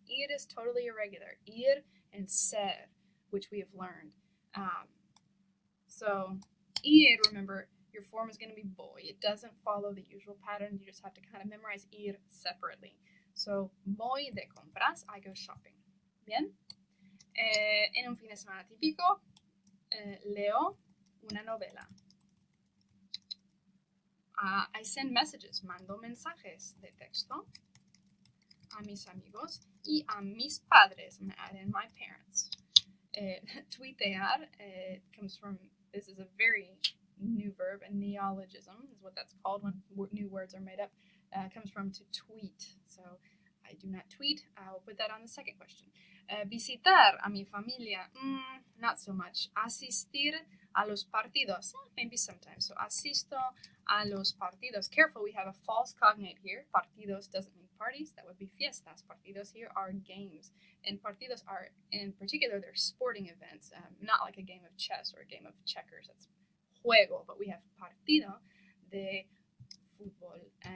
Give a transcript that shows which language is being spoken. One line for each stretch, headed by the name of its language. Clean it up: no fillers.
English: Ir is totally irregular. Ir and ser, which we have learned. So ir, remember, your form is going to be voy. It doesn't follow the usual pattern. You just have to kind of memorize ir separately. So
Spanish: voy de compras,
English: I go shopping. Bien?
Spanish: En un fin de semana típico, leo una novela.
English: I send messages,
Spanish: mando mensajes de texto a mis amigos y a mis padres.
English: I'm going to add in my parents. Tuitear comes from, this is a very new verb, a neologism is what that's called when new words are made up. Comes from to tweet. So I do not tweet. I will put that on the second question.
Spanish: Visitar a mi familia,
English: not so much.
Spanish: Asistir a los partidos,
English: maybe sometimes.
Spanish: So asisto a los partidos.
English: Careful, we have a false cognate here. Partidos doesn't mean parties. That would be fiestas. Partidos here are games. And partidos are, in particular, they're sporting events. Not like a game of chess or a game of checkers. That's juego. But we have partido de fútbol.